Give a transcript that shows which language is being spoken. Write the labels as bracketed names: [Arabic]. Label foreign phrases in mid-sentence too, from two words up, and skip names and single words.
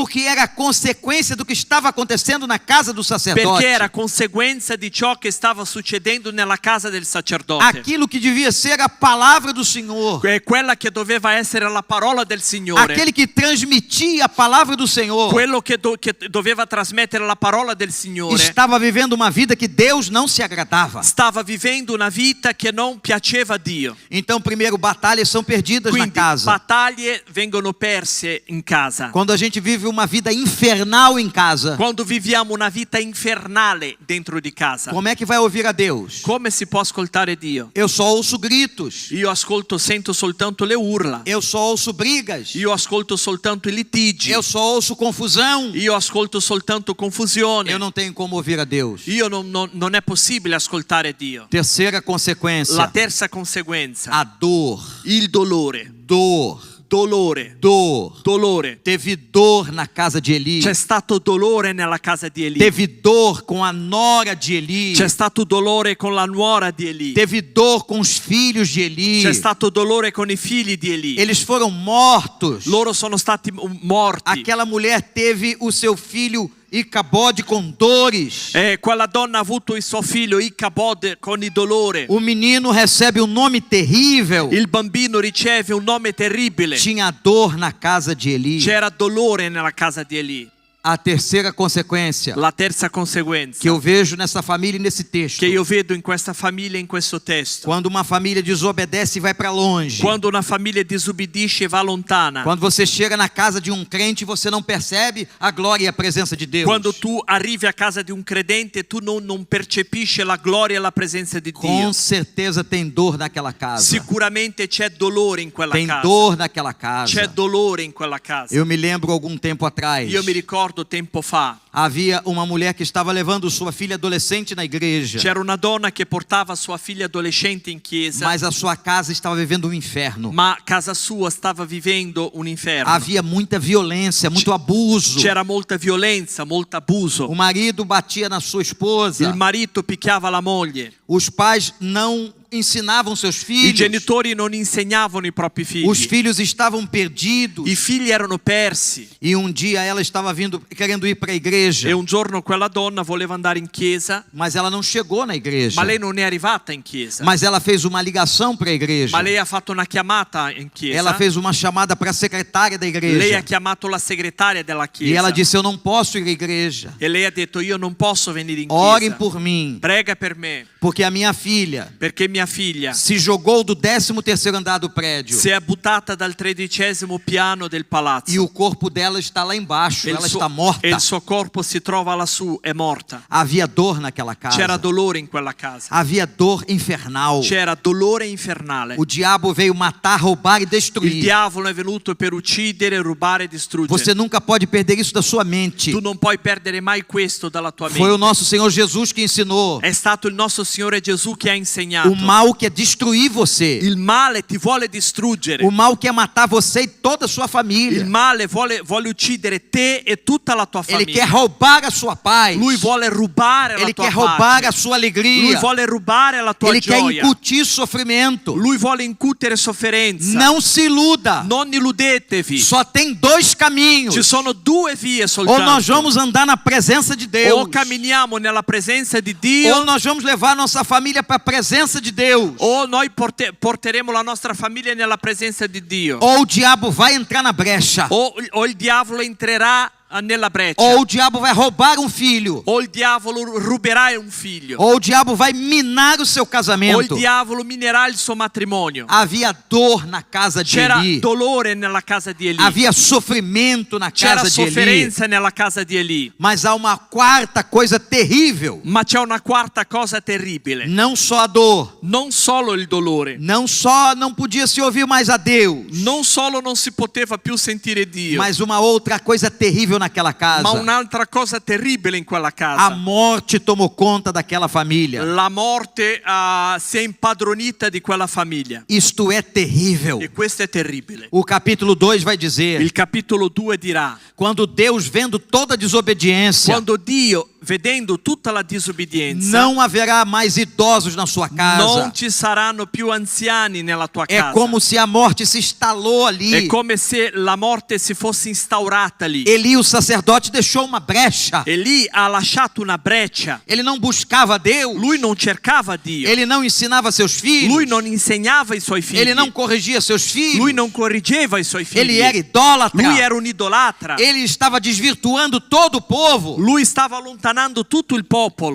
[Portuguese] Porque era a consequência do que estava acontecendo na casa do sacerdote. [Italian] Perché era conseguenza di ciò che stava succedendo nella casa del sacerdote. [Portuguese] Aquilo que devia ser a palavra do Senhor. [Italian] È quella che doveva essere la parola del Signore. [Portuguese] Aquele que transmitia a palavra do Senhor. [Italian] Quello che doveva trasmettere la parola del Signore. [Portuguese] Estava vivendo uma vida que Deus não se agradava. [Italian] Stava vivendo una vita che non piaceva a Dio. [Portuguese] Então, primeiro, batalhas são perdidas na [Italian] Quindi [Portuguese] casa. [Italian] battaglie vengono perse in casa. [Portuguese] Quando a gente vive uma vida infernal em casa, [Italian] Quando viviamo una vita infernale dentro di casa. [Portuguese] como é que vai ouvir a Deus? [Italian] Come si può ascoltare Dio? [Portuguese] Eu só ouço gritos. [Italian] Io sento soltanto le urla. [Portuguese] Eu só ouço brigas. [Italian] Io ascolto soltanto i litigi. [Portuguese] Eu só ouço confusão. [Italian] Io ascolto soltanto confusione. [Portuguese] Eu não tenho como ouvir a Deus. [Italian] Non è possibile ascoltare Dio. [Portuguese] Terceira consequência, [Italian] La terza conseguenza. [Portuguese] a dor. [Italian] Il dolore. [Portuguese] Dor. [Italian] Dolore. [Portuguese] Dor. [Italian] Dolore. [Portuguese] Teve dor na casa de Eli. [Italian] C'è stato dolore nella casa di Eli. [Portuguese] Teve dor com a nora de Eli. [Italian] C'è stato dolore con la nuora di Eli. [Portuguese] Teve dor com os filhos de Eli. [Italian] C'è stato dolore con i figli di Eli. [Portuguese] Eles foram mortos. [Italian] Loro sono stati morti. [Portuguese] Aquela mulher teve o seu filho Icabode com dores. [Italian] Quella donna ha avuto il suo figlio Icabode con il dolore. [Portuguese] O menino recebe um nome terrível. [Italian] Il bambino riceve un nome terribile. [Portuguese] Tinha dor na casa de Eli. [Italian] C'era dolore nella casa di Eli. [Portuguese] A terceira consequência [Italian] La terza conseguenza [Portuguese] que eu vejo nessa família e nesse texto. [Italian] che io vedo in questa famiglia, in questo testo. [Portuguese] Quando uma família desobedece e vai para longe. [Italian] Quando una famiglia disobbedisce e va lontana. [Portuguese] Quando você chega na casa de um crente, você não percebe a glória e a presença de Deus. [Italian] Quando tu arrivi a casa di un credente, tu non percepisci la gloria e la presenza di Dio. [Portuguese] Com certeza tem dor naquela casa. [Italian] Sicuramente c'è dolore in quella [Portuguese] Tem [Italian] casa. [Portuguese] dor naquela casa. [Italian] C'è dolore in quella casa. [Portuguese] Eu me lembro algum tempo atrás. [Italian] Io mi ricordo tempo fa. [Portuguese] Havia uma mulher que estava levando sua filha adolescente na igreja. [Italian] C'era una donna che portava sua figlia adolescente in chiesa. [Portuguese] Mas a sua casa estava vivendo um inferno. [Italian] Ma casa sua stava vivendo un inferno. [Portuguese] Havia muita violência, muito abuso. [Italian] C'era molta violenza, molto abuso. [Portuguese] O marido batia na sua esposa. [Italian] Il marito picchiava la moglie. [Portuguese] Os pais não ensinavam seus [Italian] I [Portuguese] filhos. [Italian] genitori non insegnavano i propri figli. [Portuguese] Os filhos estavam perdidos. [Italian] I figli erano persi. [Portuguese] E um dia ela estava querendo ir para a igreja. [Italian] E un giorno quella donna voleva andare in chiesa, [Portuguese] Mas ela não chegou na igreja. [Italian] ma lei non è arrivata in chiesa. [Portuguese] Mas ela fez uma ligação para a igreja. [Italian] Ma lei ha fatto una chiamata in chiesa. [Portuguese] Ela fez uma chamada para a secretária da [Italian] Lei ha [Portuguese] igreja. chiamato la segretaria della chiesa. E ela disse: eu não posso ir à igreja. [Italian] E lei ha detto: io non posso venire in [Portuguese] Orem [Italian] chiesa. [Portuguese] por mim, [Italian] Prega per me, [Portuguese] porque a minha filha [Italian] perché mia figlia [Portuguese] se jogou do 13º andar do prédio. [Italian] si è buttata dal 13° piano del palazzo [Portuguese] E o corpo dela está lá embaixo, ela está [Italian] e [Portuguese] morta. [Italian] il suo corpo si trova lassù, è morta. [Portuguese] Havia dor naquela [Italian] C'era [Portuguese] casa. [Italian] dolore in quella casa, [Portuguese] Havia dor infernal. [Italian] c'era dolore infernale. [Portuguese] O diabo veio matar, roubar e [Italian] Il [Portuguese] destruir. [Italian] diavolo è venuto per uccidere, rubare e distruggere. [Portuguese] Você nunca pode perder isso da sua mente. [Italian] Tu non puoi perdere mai questo dalla tua [Portuguese] Foi o [Italian] mente. [Portuguese] nosso Senhor Jesus que ensinou. [Italian] È stato il nostro Signore Gesù che ha insegnato. [Portuguese] O mal quer destruir você. [Italian] Il male ti vuole distruggere. [Portuguese] O mal quer matar você e toda a sua [Italian] Il [Portuguese] família. [Italian] male vuole uccidere te e tutta la tua [Portuguese] Ele [Italian] famiglia. [Portuguese] quer roubar a sua paz. [Italian] Lui vuole rubare la [Portuguese] Ele [Italian] tua [Portuguese] quer roubar a [Italian] pace. [Portuguese] sua [Italian] Lui [Portuguese] alegria. [Italian] vuole rubare la tua [Portuguese] Ele quer [Italian] gioia. [Portuguese] incutir sofrimento. [Italian] Lui vuole incutere sofferenza. [Portuguese] Não se iluda. [Italian] Non illudetevi. [Portuguese] Só tem dois caminhos. [Italian] Ci sono due vie [Portuguese] Ou [Italian] soltanto. [Portuguese] nós vamos andar na presença de Deus. [Italian] O camminiamo nella presenza di Dio, [Portuguese] Ou nós vamos levar nossa família para a presença de Deus. [Italian] o noi porteremo la nostra famiglia nella presenza di Dio. [Portuguese] Ou o diabo vai entrar na brecha. [Italian] O il diavolo entrerà nella breccia. [Portuguese] Ou o diabo vai roubar um filho. [Italian] O il diavolo ruberà un figlio. [Portuguese] Ou o diabo vai minar o seu [Italian] O il [Portuguese] casamento. [Italian] diavolo minerà il suo matrimonio. [Portuguese] Havia dor na casa de [Italian] C'era [Portuguese] Eli. [Italian] dolore nella casa di Eli. [Portuguese] Havia sofrimento na [Italian] C'era [Portuguese] casa de Eli. [Italian] sofferenza nella casa di Eli. [Portuguese] Mas há uma quarta coisa terrível. [Italian] Ma c'è una quarta cosa terribile. [Portuguese] Não só a dor. [Italian] Non solo il dolore. [Portuguese] Não só não podia se ouvir mais a Deus. [Italian] Non solo non si poteva più sentire Dio. [Portuguese] Mas uma outra coisa terrível naquela casa. [Italian] Ma un'altra cosa terribile in quella [Portuguese] A [Italian] casa. [Portuguese] morte tomou conta daquela família. [Italian] La morte si è impadronita di quella famiglia. [Portuguese] Isto é terrível. [Italian] E questo è terribile. [Portuguese] O capítulo 2 vai dizer: [Italian] Il capitolo 2 dirà: [Portuguese] quando Deus, vendo toda a desobediência, [Italian] quando Dio, vedendo tutta la disobbedienza, [Portuguese] não haverá mais idosos na sua [Italian] non [Portuguese] casa. [Italian] ci saranno più anziani nella tua [Portuguese] É [Italian] casa. [Portuguese] como se a morte se instalou ali. [Italian] È come se la morte si fosse instaurata lì. [Portuguese] Eli, o sacerdote, deixou uma brecha. [Italian] E lì ha lasciato una breccia. [Portuguese] Ele não buscava Deus. [Italian] Lui non cercava Dio. [Portuguese] Ele não ensinava seus filhos. [Italian] Lui non insegnava i suoi figli. [Portuguese] Ele não corrigia seus filhos. [Italian] Lui non correggeva i suoi figli. [Portuguese] Ele era idólatra. [Italian] Lui era un idolatra. [Portuguese] Ele estava desvirtuando todo o povo. [Italian] Lui stava allontanando tutto il popolo.